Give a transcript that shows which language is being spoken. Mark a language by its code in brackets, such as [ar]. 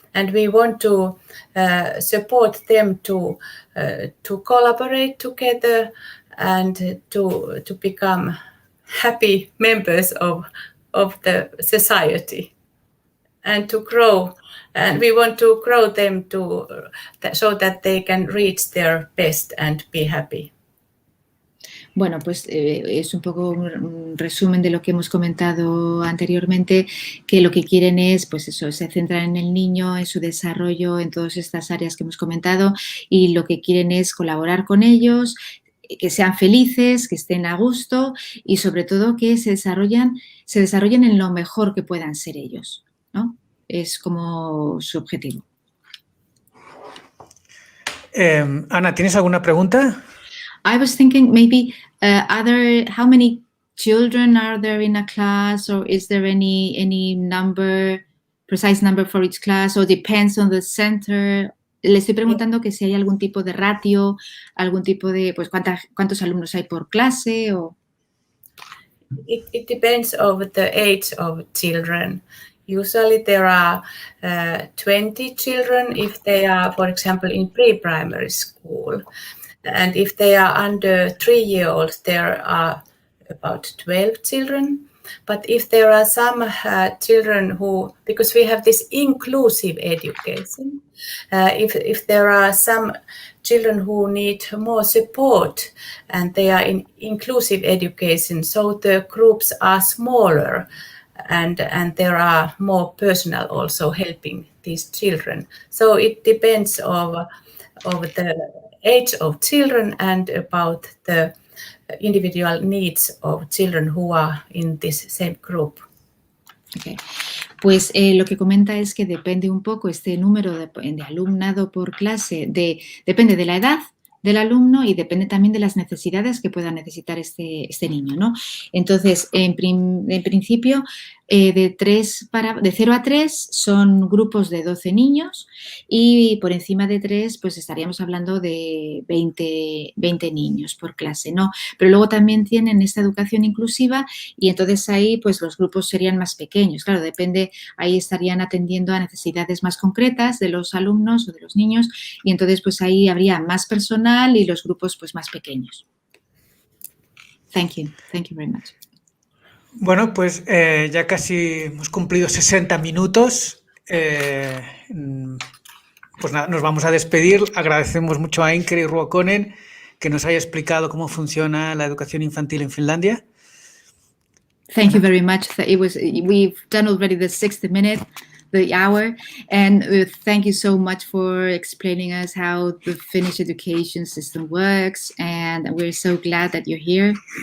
[en] And we want to support them to collaborate together and to become happy members of the society and to grow. And we want to grow them so that they can reach their best and be happy. [es] Bueno, pues es un poco un resumen de lo que hemos comentado anteriormente, que lo que quieren es, pues eso, se centran en el niño, en su desarrollo, en todas estas áreas que hemos comentado y lo que quieren es colaborar con ellos, que sean felices, que estén a gusto y sobre todo que se desarrollen en lo mejor que puedan ser ellos, ¿no? Es como su objetivo. Ana, ¿tienes alguna pregunta? [en] I was thinking maybe how many children are there in a class, or is there any precise number for each class, or depends on the center? [es] Le estoy preguntando que si hay algún tipo de ratio, algún tipo de, pues cuántos alumnos hay por clase o... [en] It depends on the age of children. Usually there are 20 children if they are, for example, in pre-primary school. And if they are under 3-year-olds, there are about 12 children. But if there are some children who, because we have this inclusive education, if there are some children who need more support and they are in inclusive education, so the groups are smaller and there are more personnel also helping these children. So it depends of the age of children and about the individual needs of children who are in this same group. Okay. [es] Pues lo que comenta es que depende un poco este número de alumnado por clase, depende de la edad, del alumno y depende también de las necesidades que pueda necesitar este niño, ¿no? Entonces, en principio, de 0 a 3 son grupos de 12 niños y por encima de 3 pues estaríamos hablando de 20 niños por clase, ¿no? Pero luego también tienen esta educación inclusiva y entonces ahí pues los grupos serían más pequeños. Claro, depende, ahí estarían atendiendo a necesidades más concretas de los alumnos o de los niños y entonces pues ahí habría más personal y los grupos pues más pequeños. [en] Thank you very much. [es] Bueno, pues ya casi hemos cumplido 60 minutos. Pues nada, nos vamos a despedir. Agradecemos mucho a Inkeri Ruokonen que nos haya explicado cómo funciona la educación infantil en Finlandia. [en] Thank you very much. We've done already the 60 minutes, the hour, and thank you so much for explaining us how the Finnish education system works, and we're so glad that you're here.